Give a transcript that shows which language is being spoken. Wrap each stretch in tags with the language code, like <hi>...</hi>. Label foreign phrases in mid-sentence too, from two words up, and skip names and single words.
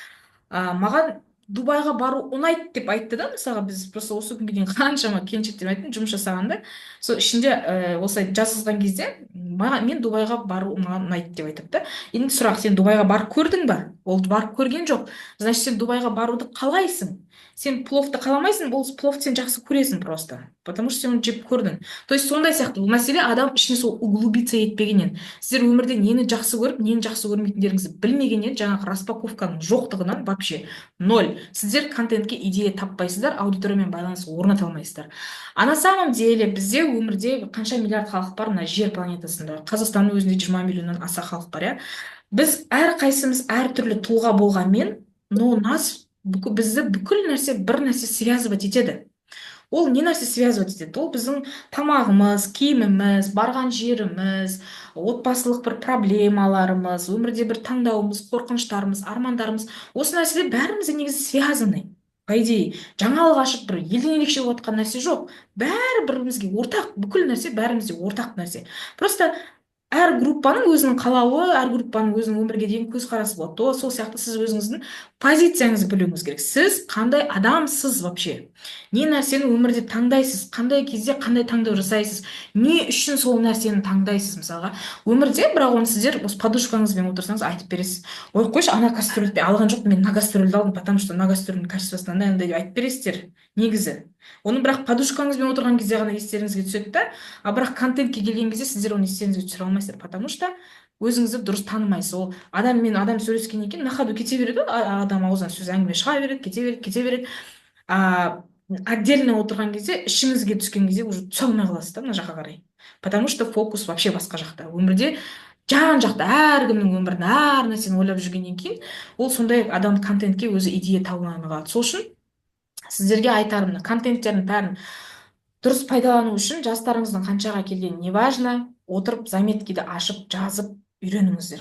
<kk>Маған Дубайға бару ұнайды деп айтты да, мысалға, біз просто осы күнге дейін қаншама келіншектер айттым, жұмыс жасағанда, сол ішінде осылай жазған кезде, мен Дубайға бару маған ұнайды деп айтып та. Енді сұрақ, сен Дубайға барып көрдің ба? Ол барып көрген жоқ. Значит, сен Дубайға баруды қалайсың? Сен пловты қаламайсың, ол пловты сен жақсы көресің</kk> <ru>просто, потому что</ru> <kk>сен оны жеп көрдің.</kk> <ru>То есть</ru> <kk>сондай сияқты, бұл мәселе адам ішіне сол углубиться етпегеннен, сіздер өмірде нені жақсы көріп, нені жақсы көрмейтіндеріңізді білмегеннен, жаңағы распаковканың жоқтығынан вообще ноль. Сіздер контентке идея таппайсыздар, аудиториямен байланыс орната алмайсыздар.</kk> <ru>А на самом деле</ru> <kk>бізде өмірде қанша миллиард халық бар мына жер планетасында. Қазақстанның өзінде 20 миллионнан аса халық бар, иә. Біз әрқайсымыз әртүрлі тұлға болғанмен, но бізді бүкіл нәрсе бір нәрсе связывать етеді. Ол не нәрсе связывать етеді? Ол біздің тамағымыз, киіміміз, барған жеріміз, отбасылық бір проблемаларымыз, өмірде бір таңдауымыз, қорқыныштарымыз, армандарымыз. Осы нәрселер бәрімізде негізі</kk> <ru>связаны. По идее,</ru> <kk>жаңалық ашып бір елден ерекше болып жатқан нәрсе жоқ. Бәрі бірімізге ортақ, бүкіл нәрсе бәрімізде ортақ нәрсе. Просто әр группаның өзінің қалауы, әр группаның өзінің өмірге деген көзқарасы болады. Сол сияқты сіз өзіңіздің позицияңызды білуіңіз керек. Сіз қандай адамсыз вообще? Не нәрсені өмірде таңдайсыз? Қандай кезде қандай таңдау жасайсыз? Не үшін сол нәрсені таңдайсыз? Мысалға, өмірде, бірақ оны сіздер осы подушкаңызбен отырсаңыз айтып бересіз. Ой, қойшы, ана гастрольді алған жоқпын, мен на гастрольді алдым,</kk> <ru>потому что</ru> <kk>на гастрольдің качествосы андай деп айтып бересіздер. Негізі. Оны бірақ подушкаңызбен отырған кезде ғана естеріңізге түседі да, а бірақ контентке келген кезде сіздер оны естеріңізге түсіре алмайсыздар,</kk> <ru>потому что</ru> <kk>өзіңізді дұрыс танымайсыз. Ол адаммен адам сөйлескеннен кейін</kk> <ru>на ходу</ru> <kk>кете береді, адам аузынан сөз әңгіме шыға береді, кете береді. Отдельно отырған кезде, ішіңізге түскен кезде уже түсе алмай қаласыз да мына жаққа қарай.</kk> <ru>Потому что фокус вообще</ru> <kk>басқа жақта. Өмірде жан-жақта әркімнің өмірін, әр нәрсені ойлап жүргеннен кейін, ол сондай адам контентке өзі идея таба алмай қалады. Сол үшін сіздерге айтарым, контенттердің бәрін дұрыс пайдалану үшін жастарыңыздың қаншаға келгені</kk> <ru>не важно,</ru> <kk>отырып заметкиді ашып жазып үйреніңіздер.</kk>